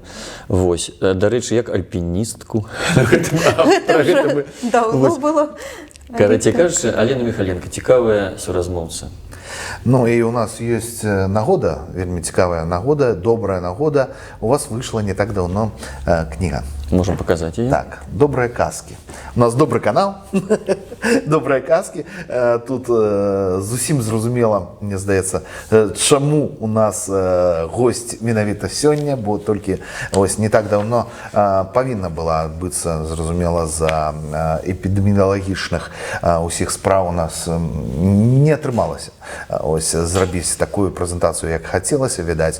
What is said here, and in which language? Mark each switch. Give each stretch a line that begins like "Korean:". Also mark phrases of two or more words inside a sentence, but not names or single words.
Belarusian: Вось. Дарэчы, як альпіністку. Гэта даўно было. Карацей кажучы, Алена Михаленко, цікавая суразмоўца. І у нас ёсць нагода, вельмі цікавая нагода, добрая нагода. У вас выйшла не так даўно кніга.
Russian: Можем показать ее?
Belarusian: Так, «Добрые казки».
Russian: У нас добрый канал, «Добрые казки».
Belarusian: Тут зусім зразумела, мне здаецца, чаму у нас гость менавіта сёння, бо толькі ось не так даўно павінна была адбыцца, зразумела, за эпідэміялагічных усіх спраў у нас не атрымалася ось зрабіць такую прэзентацыю, як хацелася, відаць.